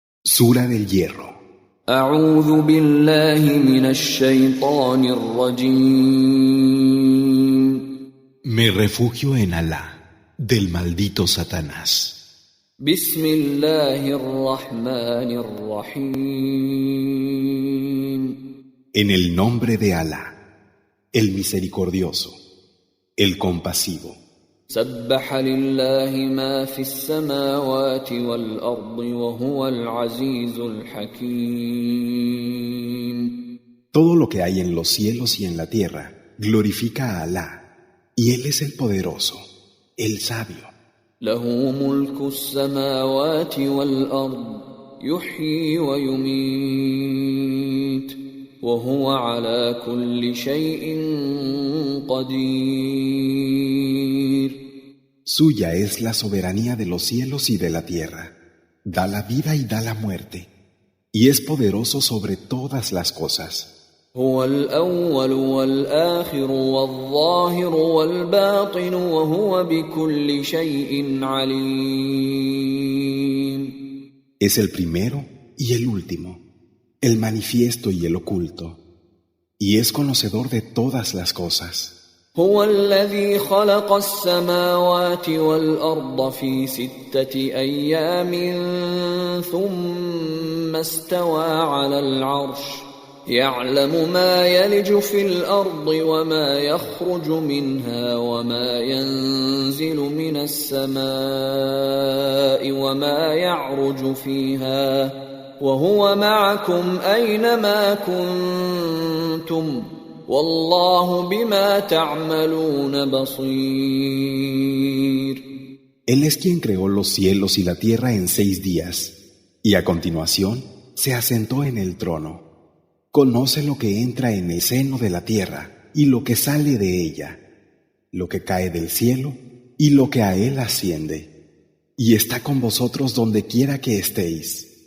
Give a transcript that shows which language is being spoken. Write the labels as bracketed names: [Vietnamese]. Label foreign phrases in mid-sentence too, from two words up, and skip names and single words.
[Spanish] Sura del Hierro. [Arabic] أعوذ بالله من الشيطان الرجيم. [Spanish] Me refugio en Alá, del maldito Satanás. [Arabic] بسم الله الرحمن الرحيم. [Spanish] En el nombre de Alá, el misericordioso, el compasivo. [Arabic] سبح لله ما في السماوات والأرض وهو العزيز الحكيم. [Spanish] Todo lo que hay en los cielos y en la tierra glorifica a Alá, y Él es el poderoso, el sabio. [Arabic] له ملك السماوات والأرض يحيي ويميت وهو على كل شيء قدير. [Spanish] Suya es la soberanía de los cielos y de la tierra. Da la vida y da la muerte, y es poderoso sobre todas las cosas. [Arabic] هو الأول والآخر والظاهر والباطن وهو بكل شيء عليم. [Spanish] Es el primero y el último, el manifiesto y el oculto, y es conocedor de todas las cosas. [Arabic] هو الذي خلق السماوات والأرض في 6 أيام ثم استوى على العرش يعلم ما يلج في الأرض وما يخرج منها وما ينزل من السماء وما يعرج فيها وهو معكم أينما كنتم والله بما تعملون بصير. [Spanish] Él es quien creó los cielos y la tierra en 6 días, y a continuación se asentó en el trono. Conoce lo que entra en el seno de la tierra y lo que sale de ella, lo que cae del cielo y lo que a él asciende, y está con vosotros donde quiera que estéis.